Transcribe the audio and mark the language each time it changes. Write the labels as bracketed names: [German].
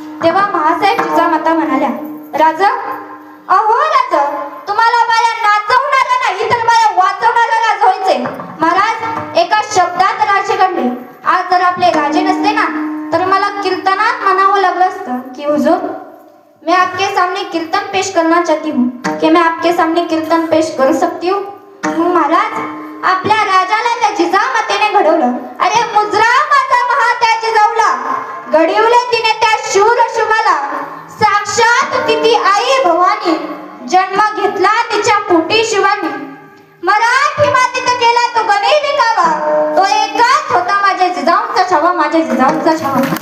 [Marathi] तेव्हा महासाहेब जिजामाता म्हणाल्या, राजा, अहो राजा, तुम्हाला बाया नाचवणारा नाही तर बाया वाचवणारा राज व्हायचे. महाराज, एका शब्दात राजे घडले. आज जर आपले राजे नसते ना तर मला कीर्तनात म्हणावं लागलं असतं की [Hindi] हुजूर, मैं आपके सामने कीर्तन पेश करना चाहती हूँ. कि मैं आपके सामने कीर्तन पेश करू सकती हूँ. [Marathi] महाराज, आपल्या राजाला त्या जिजामातेने घडवलं. अरे मुजरा माझा महा त्या जिजाऊला घडवले तिने त्या शूर शुभाला. साक्षात तिची आई भवानी जन्म घेतला तिच्या पोटी शिवानी. मराठी मातीत गेला तो गणेश दिखावा. तो एकाच होता माझ्या जिजाऊंचा छावा, माझ्या जिजाऊंचा छावा.